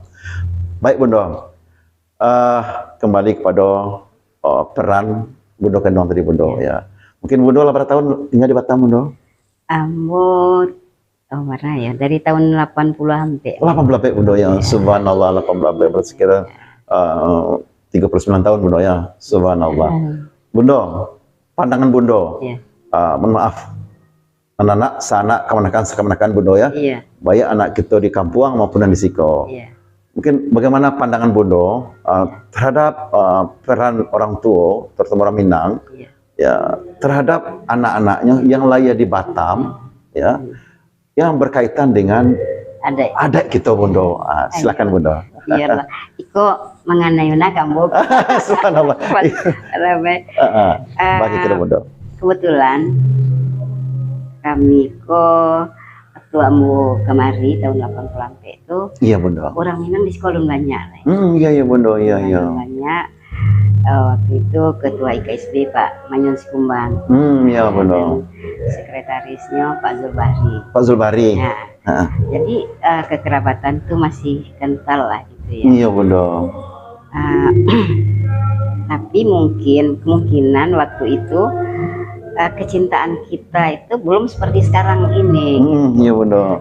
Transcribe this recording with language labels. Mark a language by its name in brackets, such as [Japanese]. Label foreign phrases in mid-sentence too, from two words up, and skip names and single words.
[Indonesian] Baik Bundo, kembali kepada peran Bundo Kendong tadi Bundo ya. Mungkin Bundo lah berapa tahun tinggal di Batam Bundo? Ambo mana ya? Dari tahun 80 sampai. 80 Bundo ya. Subhanallah 80 berarti sekitar 39 tahun Bundo ya. Subhanallah. Bundo, pandangan Bundo. Mohon maaf. Anak-anak sana kemanakan Bundo ya. Baik anak kita di Kampuang maupun di Siko. Mungkin bagaimana pandangan Bundo terhadap peran orang tua, terutama orang Minang, ya terhadap anak-anaknya yang lahir di Batam, ya, yang berkaitan dengan adat kita Bundo. Silakan Bundo. [Minangkabau] Iyalah, iko mengenai mana kamu? [Indonesian] Subhanallah. Bagi kita Bundo. Kebetulan kami waktu kemari tahun 80 sampai itu, iya Bundo. orang Minang di sekolah banyak. Iya Bundo, iya. Banyak. Waktu itu ketua IKSB Pak Manyon Sikumban. Iya Bundo. Sekretarisnya Pak Zulbahri. Pak Zulbahri. Nah, jadi kekerabatan itu masih kental lah gitu ya. Iya Bundo. Tapi kemungkinan waktu itu kecintaan kita itu belum seperti sekarang ini. Iya Bundo.